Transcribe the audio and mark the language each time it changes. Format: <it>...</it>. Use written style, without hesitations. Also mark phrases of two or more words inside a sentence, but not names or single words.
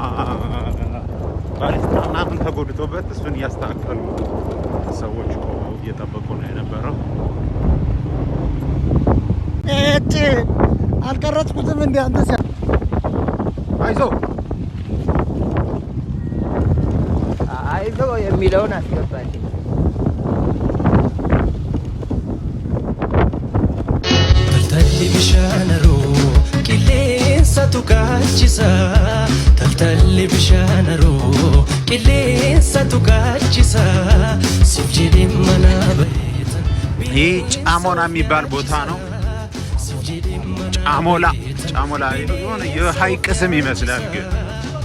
<am>ባሊስታ ምናምን ተጎድቶበት እሱን እያስተካከሉ ሰዎች እየጠበቁ ነው የነበረው። አልቀረጽኩትም እንደ አንተ አይዞ የሚለውን አስገባኝ።</am> <om>bishaanaro qilleensatu kaachisa taltalli bishaanaro qilleensatu kaachisa siif jedhee mana bareetan</om> <am>ይህ ጫሞላ የሚባል ቦታ ነው። ጫሞላ የሆነ የሀይቅ ስም ይመስላል ግን</am>